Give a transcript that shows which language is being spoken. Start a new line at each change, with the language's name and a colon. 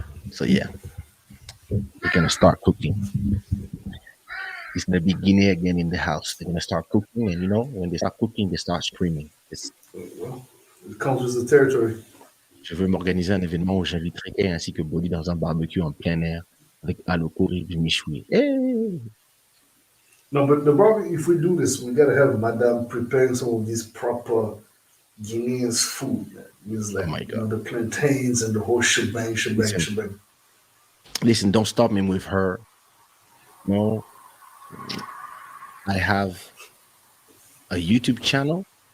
English: So yeah, we're gonna start cooking. It's gonna be Guinea again in the house. They're gonna start cooking, and you know, when they start cooking, they start screaming. Well, it comes with the territory.
French: Je veux m'organiser un événement où j'inviterai Kay ainsi que Boddhi dans un barbecue en plein air avec Aloko et du Michoui. Hey!
English: No, but the barbecue, if we do this, we gotta have Madame preparing some of these proper Guinean food. It's like, Oh my God. the plantains and the whole shebang. Listen, don't stop me with her. No, I have a YouTube channel.